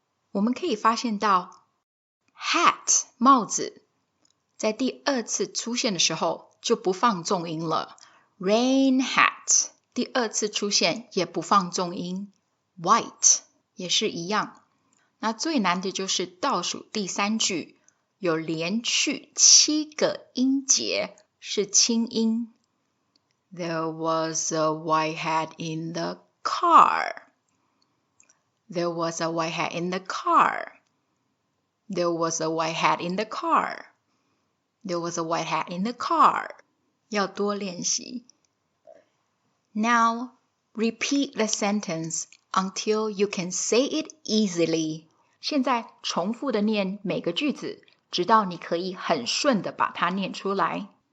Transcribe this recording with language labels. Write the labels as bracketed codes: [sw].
[zh] 我们可以发现到 hat 帽子在第二次出现的时候就不放重音了。 rain hat 第二次出现也不放重音。 white 也是一样。那最难的就是倒数第三句有连续7个音节是清音。 [en] There was a white hat in the car. There was a white hat in the car. There was a white hat in the car. There was a white hat in the car. [zh] 要多练习。 [en] Now, repeat the sentence until you can say it easily. [zh] 现在重复的念每个句子，直到你可以很顺的把它念出来。